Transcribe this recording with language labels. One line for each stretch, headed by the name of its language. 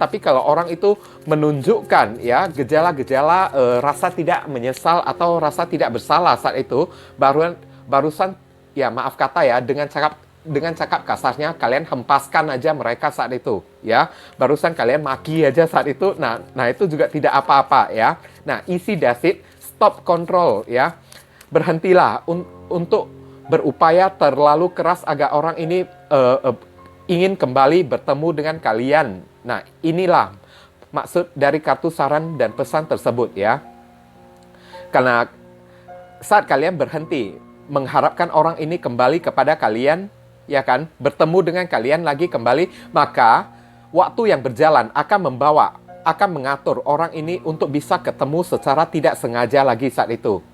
Indonesian: Tapi kalau orang itu menunjukkan ya gejala-gejala rasa tidak menyesal atau rasa tidak bersalah saat itu, barusan ya maaf kata ya, dengan cakap kasarnya kalian hempaskan aja mereka saat itu, ya. Barusan kalian maki aja saat itu. Nah itu juga tidak apa-apa ya.
English: Nah, easy does it, stop control ya.
Indonesian: Berhentilah untuk berupaya terlalu keras agar orang ini ingin kembali bertemu dengan kalian. Nah, inilah maksud dari kartu saran dan pesan tersebut ya. Karena saat kalian berhenti mengharapkan orang ini kembali kepada kalian, ya kan, bertemu dengan kalian lagi kembali, maka waktu yang berjalan akan mengatur orang ini untuk bisa ketemu secara tidak sengaja lagi saat itu.